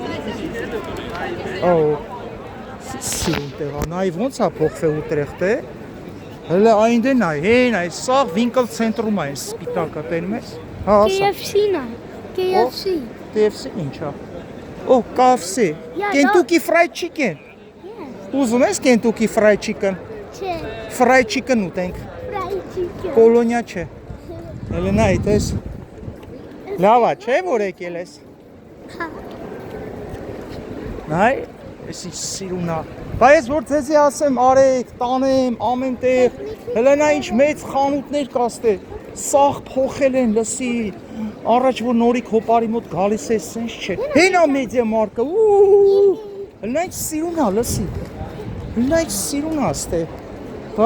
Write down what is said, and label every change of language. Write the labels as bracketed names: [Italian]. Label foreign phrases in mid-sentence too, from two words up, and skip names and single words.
[Armenian] Սիրուն տեղա, նայ ոնց է փոխվել Ուտրեխտը։ Հələ այնտե նայ, հեն այ սա Վինկլ ցենտրում է, սպիտակը տենում ես։ Հա, KFC-ն է։ KFC։ KFC ինչ է։ Օ, KFC։ Kentucky Fried Chicken։ Ուզում ես Kentucky Fried Chicken։ Չէ։ [English] Fried Chicken [Armenian] ուտենք։ [English] Fried chicken։ [Armenian] Կոլոնիա չէ։ Հələ նայ, տես։ Լավ է, չէ՞ որ եկել ես։ Հա։ Նայ, էսի սիրուն է։ Բայց որ ձեզի ասեմ, արեք, տանեմ, ամեն տեղ։ Հələ նա ինչ մեծ խանութներ կաստե։ Սաղ փոխել են, լսի։ Առաջ որ նորիկ հոպարի մոտ գալիս է, սենց չէ։ Հենա մեդիա մարկը։ Հələ ինչ սիրուն է, լսի։ Հələ ինչ սիրուն է ստե։ Հա?